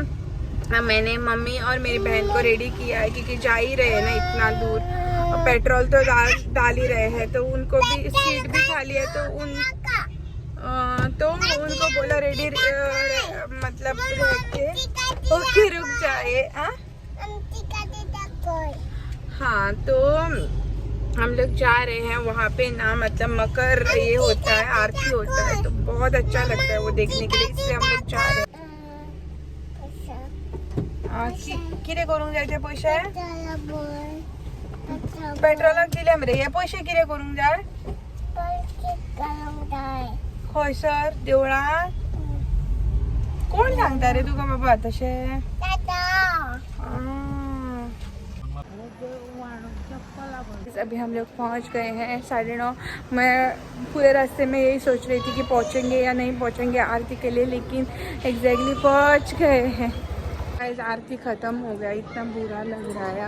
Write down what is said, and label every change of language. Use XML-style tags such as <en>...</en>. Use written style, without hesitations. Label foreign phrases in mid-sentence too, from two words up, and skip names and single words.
<hi>मैंने मम्मी और मेरी बहन को रेडी किया है क्योंकि जा ही रहे हैं ना इतना दूर, और पेट्रोल तो डाल ही रहे हैं, तो उनको भी सीट भी खाली है तो उनको बोला रेडी मतलब ओके रुक जाए। हाँ तो हम लोग जा रहे हैं वहाँ पे ना, मतलब मकर ये होता है, आरती होता है, तो बहुत अच्छा लगता है वो देखने के लिए, इसलिए हम लोग जा रहे हैं।</hi> <kok>किरे करून जायचे पैसे? पेट्रोलाक दिले मरे, हे पैसे किरे करून जाय? होय सर, देवळात? कोण सांगता रे तुका बाबा तशे?</kok> <hi>अभी हम लोग पहुंच गए हैं 9:30। मैं पूरे रास्ते में यही सोच रही थी कि पहुंचेंगे या नहीं पहुंचेंगे आरती के लिए, लेकिन एग्जैक्टली पहुंच गए हैं। आज आरती ख़त्म हो गया, इतना बुरा लग रहा है।</hi>